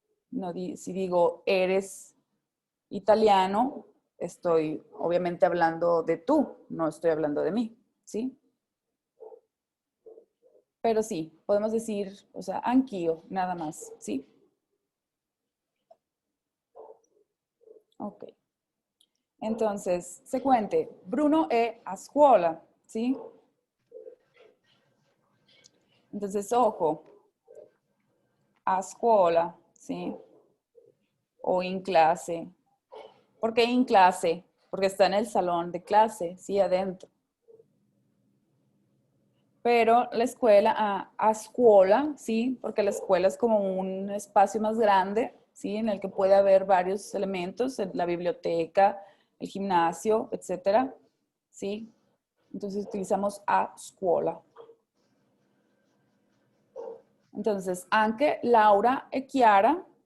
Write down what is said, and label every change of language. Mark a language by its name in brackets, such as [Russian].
[Spanish] No si digo, eres italiano, estoy obviamente hablando de tú, no estoy hablando de mí, ¿sí? Pero sí, podemos decir, o sea, anch'io, nada más, ¿sí? Ok. [Italian] Entonces, seguente, Bruno è a scuola, ¿sí? [Spanish] Entonces, ojo, a scuola, ¿sí? O in clase. ¿Por qué in clase? porque está en el salón de clase, sí, adentro. Pero la escuela, a scuola, sí, porque la escuela es como un espacio más grande, sí, en el que puede haber varios elementos, la biblioteca, el gimnasio, etcétera, sí. Entonces utilizamos a scuola. Entonces, anche Laura e Chiara